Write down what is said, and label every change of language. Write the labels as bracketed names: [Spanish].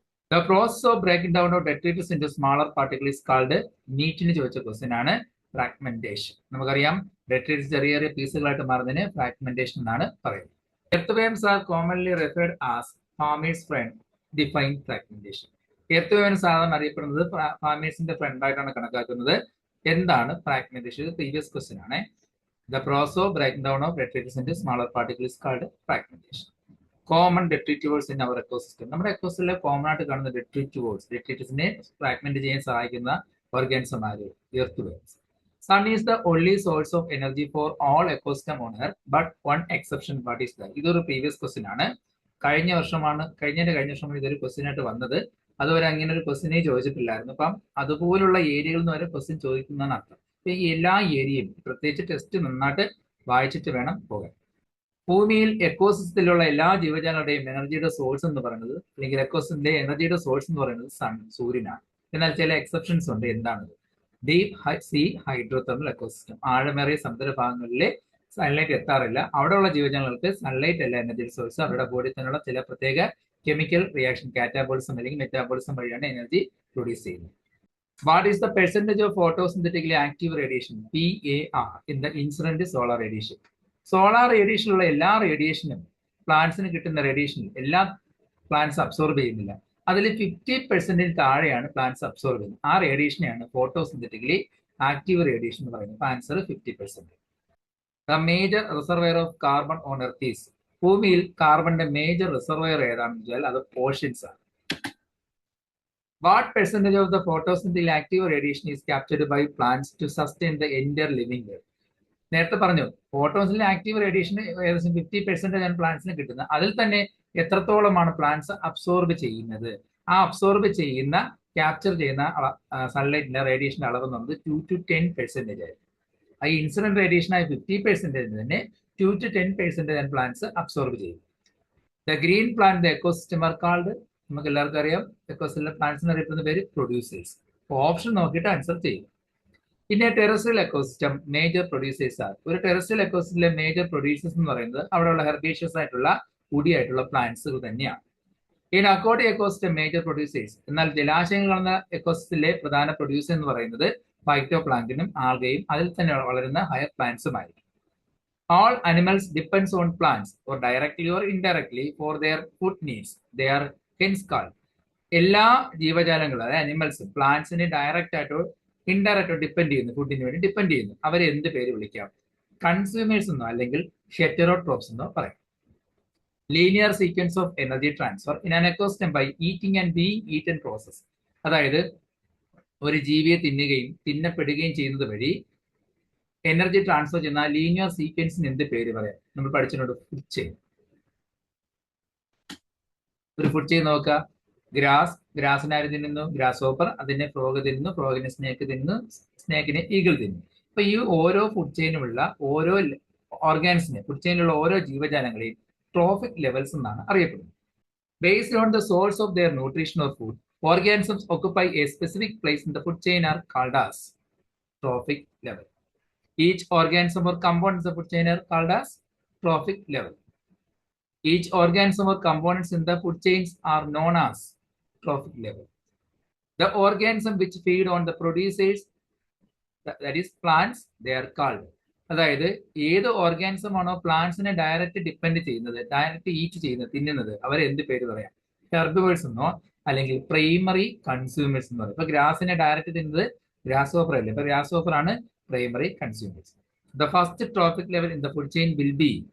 [English] the process of breaking down of detritus into smaller particle is called, [Malayalam] നീറ്റിന് ചോദിച്ച question ആണ്, [English] Fragmentation. [Malayalam] നമുക്കറിയാം detritus ചെറിയ ചെറിയ പീസുകളായിട്ട് മാറുന്നതിന് ഫ്രാഗ്മെന്റേഷൻ എന്നാണ് പറയുന്നത്. [English] Earth are commonly referred as farmers friend. Define fragmentation. [Malayalam] Earth സാധാരണ അറിയപ്പെടുന്നത് ഫാമേഴ്സിന്റെ ഫ്രണ്ട് ആയിട്ടാണ് കണക്കാക്കുന്നത്. എന്താണ് ഫ്രാഗ്മെന്റേഷൻ? പ്രീവിയസ് ക്വസ്റ്റ്യൻ ആണ്. [English] The process of breaking down of detritus into smaller particles is called fragmentation. Common detritivores in our ecosystem. [Malayalam] നമ്മുടെ എക്കോസിസ്റ്റത്തിലെ common ആയിട്ട് കാണുന്ന ഡെട്രിറ്റസിനെ fragment ചെയ്യാൻ സഹായിക്കുന്ന ഓർഗാനിസം ആര്? Earth. [English] Sun is the only source of energy for all ecosystem on earth, but one exception. What is that? [Malayalam] ഇതൊരു previous question ആണ്. കഴിഞ്ഞ വർഷമാണ് ഇതൊരു ക്വസ്റ്റ്യൻ ആയിട്ട് വന്നത്. അതുവരെ അങ്ങനെ ഒരു ക്വസ്റ്റ്യനെ ചോദിച്ചിട്ടില്ലായിരുന്നു. അപ്പം അതുപോലുള്ള ഏരിയകളിൽ നിന്ന് വരെ ക്വസ്റ്റ്യൻ ചോദിക്കുന്നതാണ് അർത്ഥം. ഈ എല്ലാ ഏരിയയും പ്രത്യേകിച്ച് ടെസ്റ്റ് നന്നായിട്ട് വായിച്ചിട്ട് വേണം പോകാൻ. ഭൂമിയിൽ എക്കോസിസ്റ്റത്തിലുള്ള എല്ലാ ജീവജാലങ്ങളുടെയും എനർജിയുടെ സോഴ്സ് എന്ന് പറയുന്നത്, അല്ലെങ്കിൽ എക്കോസിസ്റ്റത്തിന്റെ എനർജിയുടെ സോഴ്സ് എന്ന് പറയുന്നത് സൂര്യനാണ്. എന്നാൽ ചില എക്സെപ്ഷൻസ് ഉണ്ട്. എന്താണത്? Deep see hydrothermal ecosystem. ആഴമേറിയ സമുദ്രഭാഗങ്ങളിലെ സൺലൈറ്റ് എത്താറില്ല. അവിടെയുള്ള ജീവജാലങ്ങൾക്ക് സൺലൈറ്റ് അല്ല എനർജി സോഴ്സ്. അവരുടെ ബോഡി തന്നെയുള്ള ചില പ്രത്യേക കെമിക്കൽ റിയാക്ഷൻ, കാറ്റാബോളിസം അല്ലെങ്കിൽ മെറ്റാബോളിസം വഴിയാണ് എനർജി പ്രൊഡ്യൂസ് ചെയ്യുന്നത്. [English] What is the percentage of photosynthetically active radiation, PAR, in the incident solar radiation? [Malayalam] Solar റേഡിയേഷനിലുള്ള എല്ലാ റേഡിയേഷനും പ്ലാന്റ്സിന് കിട്ടുന്ന റേഡിയേഷനിൽ എല്ലാ പ്ലാന്റ്സ് അബ്സോർബ് ചെയ്യുന്നില്ല. അതിൽ 50% താഴെയാണ് പ്ലാന്റ്സ് അബ്സോർബ് ചെയ്യുന്നത്. ആ റേഡിയേഷനെയാണ് ഫോട്ടോസിന്തറ്റിക്കലി ആക്റ്റീവ് റേഡിയേഷൻ എന്ന് പറയുന്നത്. [English] Answer 50%. The major reservoir of carbon on earth is. [Malayalam] ഭൂമിയിൽ കാർബണിന്റെ മേജർ റിസർവയർ ഏതാണെന്ന് വെച്ചാൽ അത് ഓഷ്യൻസ് ആണ്. [English] What percentage of the photosynthetic active radiation is captured by plants to sustain the entire living world? [Malayalam] നേരത്തെ പറഞ്ഞു ഫോട്ടോസിലെ active radiation ഏകദേശം 50% പ്ലാന്റ്സിന് കിട്ടുന്നത്. അതിൽ തന്നെ എത്രത്തോളമാണ് പ്ലാന്റ്സ് അബ്സോർബ് ചെയ്യുന്നത്? ആ അബ്സോർബ് ചെയ്യുന്ന ക്യാപ്ചർ ചെയ്യുന്ന സൺലൈറ്റിന്റെ റേഡിയേഷന്റെ അളവ് എന്നത് 2 to 10% ആയിരുന്നു. ഈ ഇൻസിഡന്റ് റേഡിയേഷൻ ആയ 50% തന്നെ 2 to 10% പ്ലാന്റ്സ് അബ്സോർബ് ചെയ്യും. [English] The green plant the ecosystem are called. [Malayalam] നമുക്ക് എല്ലാവർക്കും അറിയാം എക്കോസിസ്റ്റത്തിലെ പ്ലാന്റ്സ് അറിയപ്പെടുന്ന പേര് പ്രൊഡ്യൂസേഴ്സ്. ഓപ്ഷൻ നോക്കിയിട്ട് ആൻസർ ചെയ്യും. പിന്നെ ടെറസ്ട്രിയൽ എക്കോസിസ്റ്റം മേജർ പ്രൊഡ്യൂസേഴ്സ് ആണ്. ഒരു ടെറസ്ട്രിയൽ എക്കോസിസ്റ്റത്തിലെ മേജർ പ്രൊഡ്യൂസേഴ്സ് എന്ന് പറയുന്നത് അവിടെയുള്ള ഹെർബേഷ്യസ് ആയിട്ടുള്ള കുടിയായിട്ടുള്ള പ്ലാന്റ്സുകൾ തന്നെയാണ്. ഇനി അക്വാട്ടിക് എക്കോസിസ്റ്റം മേജർ പ്രൊഡ്യൂസേഴ്സ്. എന്നാൽ ജലാശയങ്ങൾ കാണുന്ന എക്കോസിസ്റ്റത്തിലെ പ്രധാന പ്രൊഡ്യൂസർ എന്ന് പറയുന്നത് ഫൈറ്റോ പ്ലാങ്ക്ടനും ആൽഗയും അതിൽ തന്നെ വളരുന്ന higher പ്ലാന്റ്സുമായിരിക്കും. [English] All animals depends on plants or directly or indirectly for their food needs. They are hence called. [Malayalam] എല്ലാ ജീവജാലങ്ങളും അതായത് അനിമൽസ് പ്ലാന്റ്സിനെ ഡയറക്റ്റ് ആയിട്ടോ ഇൻഡയറക്റ്റോ ഡിപ്പെൻഡ് ചെയ്യുന്നു, ഫുഡിന് വേണ്ടി ഡിപ്പെൻഡ് ചെയ്യുന്നു. അവരെ എന്ത് പേര് വിളിക്കാം? കൺസ്യൂമേഴ്സ് എന്നോ അല്ലെങ്കിൽ ഹെറ്ററോട്രോപ്സ് എന്നോ പറയാം. [English] Linear sequence of energy transfer in an ecosystem by eating and being eaten process. [Malayalam] അതായത് ഒരു ജീവിയെ തിന്നുകയും തിന്നപ്പെടുകയും ചെയ്യുന്നത് വഴി എനർജി ട്രാൻസ്ഫർ ചെയ്യുന്ന ലീനിയർ സീക്വൻസിന് എന്ത് പേര് പറയാം? നമ്മൾ പഠിച്ചിട്ടുണ്ട് ഫുഡ് ചെയിൻ. ഒരു ഫുഡ് ചെയിൻ നോക്കുക. ഗ്രാസിനെ ആര് തിന്നുന്നു? Grass hopper. അതിനെ ഫ്രോഗ് തിന്നുന്നു, ഫ്രോഗിനെ സ്നേക്ക് തിന്നുന്നു, സ്നേക്കിനെ ഈഗിൾ തിന്നുന്നു. അപ്പൊ ഈ ഓരോ ഫുഡ് ചെയിനുമുള്ള ഓരോ ഓർഗാൻസിനെ, ഫുഡ് ചെയിനിലുള്ള ഓരോ ജീവജാലങ്ങളെയും ട്രോഫിക് ലെവൽസ് എന്നാണ് അറിയപ്പെടുന്നത്. [English] Based on the source of their nutrition or food, organisms occupy a specific place in the food chain are called as trophic level. Each organism or components of the food chain are called as trophic level. Each organism or components in the food chains are known as trophic level. The organism which feed on the producers, that is plants, they are called. [Malayalam] അതായത് ഏത് organism ആണോ പ്ലാന്റ്സിനെ direct depend ചെയ്യുന്നത്, direct eat ചെയ്യുന്നത്, തിന്നുന്നത്, അവരെ എന്ത് പേര് പറയാം? ഹെർബിവേഴ്സ് എന്നോ അല്ലെങ്കിൽ പ്രൈമറി കൺസ്യൂമേഴ്സ് എന്ന് പറയും. ഇപ്പൊ ഗ്രാസിനെ ഡയറക്റ്റ് തിന്നുന്നത് ഗ്രാസ് ഹോപ്പർ അല്ലേ? ഇപ്പൊ ഗ്രാസ് ഹോപ്പർ ആണ് primary consumers. [English] The first trophic level in the food chain will be.